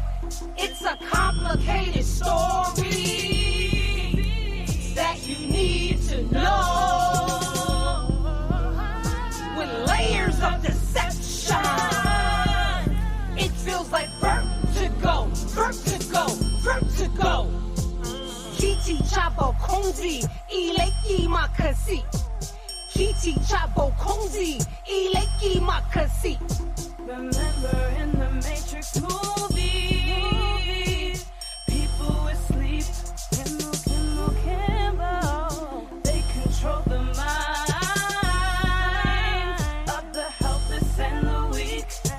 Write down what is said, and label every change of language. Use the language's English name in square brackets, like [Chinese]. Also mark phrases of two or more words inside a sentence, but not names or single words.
[English] It's a complicated story that you need to know, with layers of deception. It feels like vertigo, vertigo, vertigo. [Lingala] Kiti chabo konzi, ileki makasi. Kiti chabo konzi, ileki makasi. [English] Remember in the Matrix movie, people asleep, Kimbo, they control the minds of the helpless and the weak.